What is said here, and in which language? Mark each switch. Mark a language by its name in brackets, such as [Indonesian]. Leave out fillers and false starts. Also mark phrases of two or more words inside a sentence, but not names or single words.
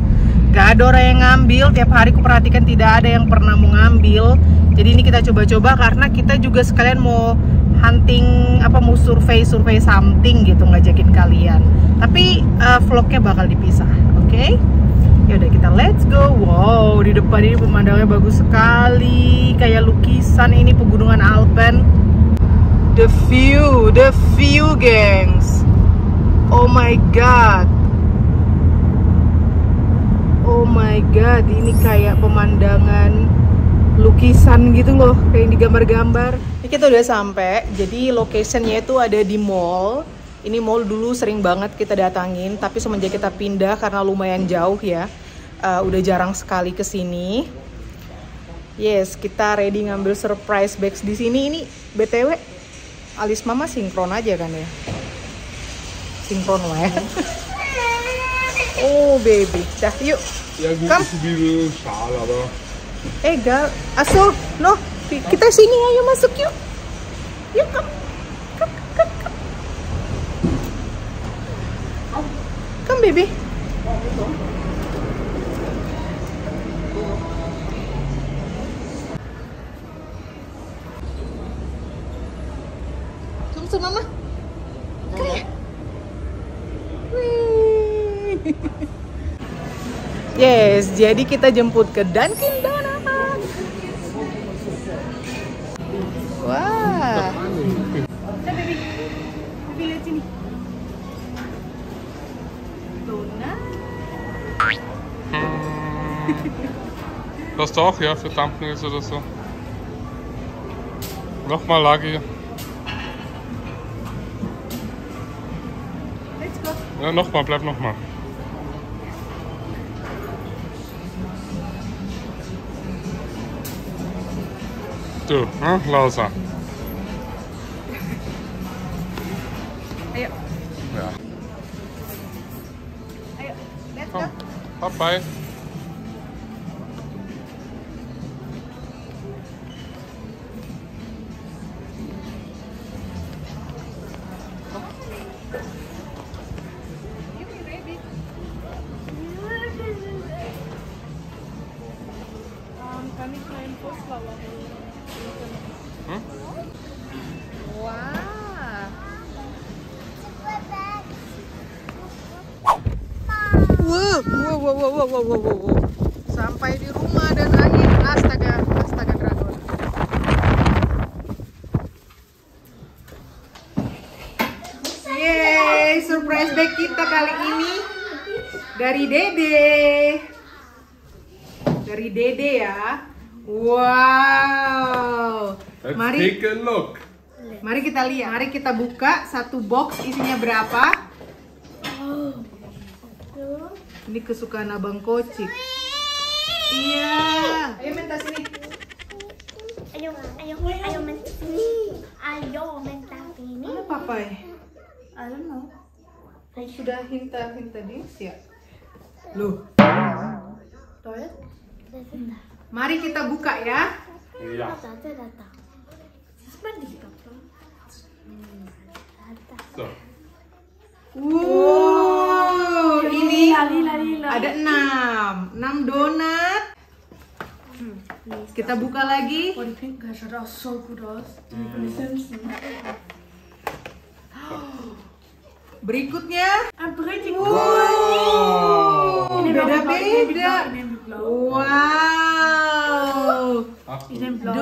[Indonesian] Gak ada orang yang ngambil, tiap hari aku perhatikan tidak ada yang pernah mau ngambil. Jadi ini kita coba-coba karena kita juga sekalian mau hunting, mau survei something gitu, ngajakin kalian. Tapi vlognya bakal dipisah, oke? Ya udah, kita [English] let's go. [Indonesian] Wow, di depan ini pemandangannya bagus sekali, kayak lukisan. Ini pegunungan Alpen. [English] The view, gengs. Oh my god. [Indonesian] Ini kayak pemandangan lukisan gitu loh, kayak di gambar-gambar. Ini kita udah sampai. Jadi locationnya itu ada di mall. Ini mall dulu sering banget kita datangin, tapi semenjak kita pindah karena lumayan jauh ya, udah jarang sekali kesini. Yes, kita ready ngambil [English] surprise bags [Indonesian] di sini. Ini BTW alis mama sinkron aja kan ya? Sinkron lah ya. [English] Oh baby, [Indonesian] dah yuk. [German] Ja, gut, Komm. ist ein bisschen schal, aber... Egal, aso, no, [Indonesian] kita sini ayo masuk yuk. Yuk, [English] come. Come baby. Come to mama. Come. Wih. [Indonesian] Yes, jadi kita jemput ke Dunkin Donuts. Wah. Baby lihat sini. Donut. [German] Das doch, ja, für Dumplings oder so. Nochmal Lagi. [English] Let's go. [German] Ja, nochmal, bleib nochmal. Du, Lausa. [Indonesian] Ayo, [German] Ja. [English] ayo, let's go. [German] Komm, hop bei. Kann ich meinen Fußball Wah. Wow. [Indonesian] Sampai di rumah dan angin. Astaga dragon. Yeay, [English] surprise bag [Indonesian] kita kali ini dari Dede ya. Wow. [English] Let's [Indonesian] Mari. [English] take a look. [Indonesian] Mari kita lihat. Mari kita buka satu box, isinya berapa? Ini kesukaan Abang Kocik. Iya. Ayo minta sini. Ayo minta sini. Mana papai? [English] I don't know. [Indonesian] Kau sudah hinta dis ya? Loh. Toilet? Mari kita buka ya. [German] Ja. So. [Indonesian] Wow, ini Lila. ada 6 donat. Kita buka lagi. [German] Oh, die pinke schaut auch so gut aus. Die von den Simpsons. [Indonesian] Berikutnya. [German] Ein richtig [Indonesian] Wow, beda-beda. [German] Ich nehme die blau. Wow, Ich nehme blau.